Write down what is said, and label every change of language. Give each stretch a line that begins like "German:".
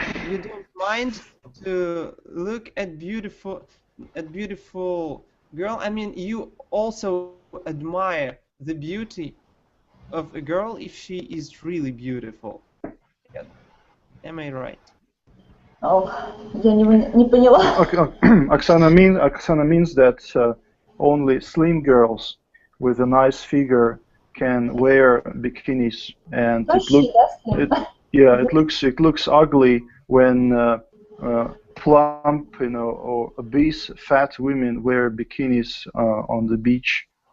English: you don't mind to look at beautiful girl? I mean, you also admire the beauty of a girl if she is really beautiful. Yeah. Am I right? Oh,
Russian: я не поняла.
English: Oksana means that only slim girls with a nice figure can wear bikinis, and it looks ugly when plump, or obese fat women wear bikinis on the beach.